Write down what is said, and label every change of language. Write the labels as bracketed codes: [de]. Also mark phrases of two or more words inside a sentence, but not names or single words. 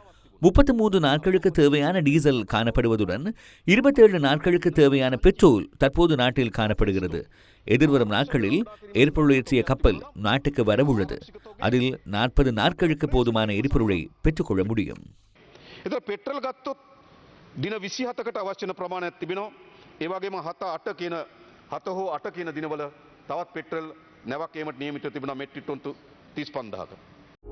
[ta] 33 நாட்களுக்கு தேவையான டீசல் காணப்படுவதுடன் 27 நாட்களுக்கு தேவையான பெட்ரோல் தற்போது நாட்டில் காணப்படுகிறது. எதிர்வரும் நாட்களில் எரிபொருள் ஏற்றிய கப்பல் நாட்டுக்கு வரவுள்ளது. அதில் 40 நாட்களுக்கு போதுமான எரிபொருளை பெற்றுக்கொள்ள முடியும். [si] பெட்ரோல் ගත්තොත් දින 27කට අවශ්‍ය වෙන ප්‍රමාණයක් තිබෙනවා. ඒ වගේම 7 හෝ 8 කියන දිනවල තවත් පෙට්‍රල් නැවක් ඒමට නියමිතව තිබුණා මෙට්‍රික් ටොන් 35000ක.